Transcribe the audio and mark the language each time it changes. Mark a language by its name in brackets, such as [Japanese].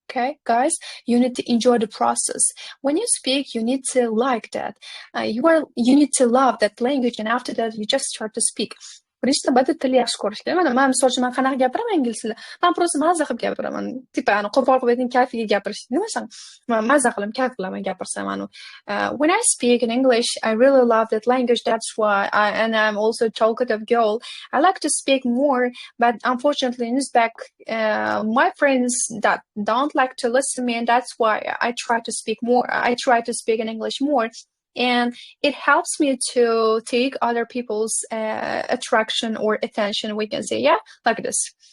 [English] Okay, guys, you need to enjoy the process. When you speak, you need to like that. You need to love that language, and after that, you just start to speak. [Uzbek] Birinchi navbatda tilni yaxshi ko'rish kerak. Mana misol uchun men qanaqa gapiraman ingliz tilida? Men просто mazza qilib gapiraman. Tipa qo'pol qilib ayting, kayfiga gapirish. Nima san? Men mazza qilib, kayf qilaman gapirsam. [English] When I speak in English, I really love that language. That's why I'm also a talkative girl. I like to speak more, but unfortunately in Uzbek, my friends that don't like to listen to me, and that's why I try to speak more. I try to speak in English more. And it helps me to take other people's attraction or attention, we can say, yeah, like this.